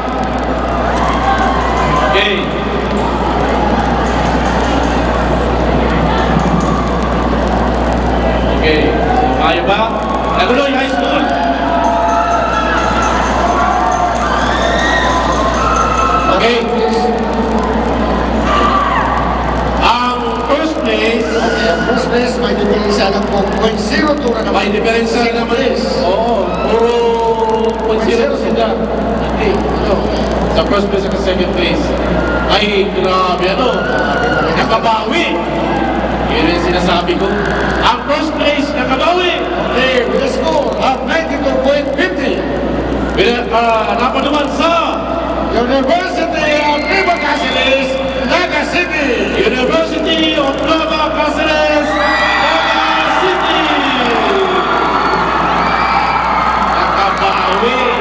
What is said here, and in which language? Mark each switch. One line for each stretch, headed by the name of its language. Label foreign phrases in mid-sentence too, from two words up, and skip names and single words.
Filipino: Okay. Okay. So, kaya ba? Lagnoy High School. Okay. Ang
English: first place,
Filipino: Okay, ang
English: first place,
Filipino: may diferensya lang po 0.02 na naman. may diferensya naman eh. Oo, puro 0.0 sila. Hindi, ano, sa
English: first place
Filipino: at
English: second place.
Filipino: Ay, grabe, ano, nakabawi. Yun yung sinasabi ko. Ang
English: first place,
Filipino: nakabawi.
English: Okay, with a score of 92.50.
Filipino: Napanuman sa University of Nueva Cáceres, Naga City. University of Nueva Cáceres, Naga City. Nakabawi.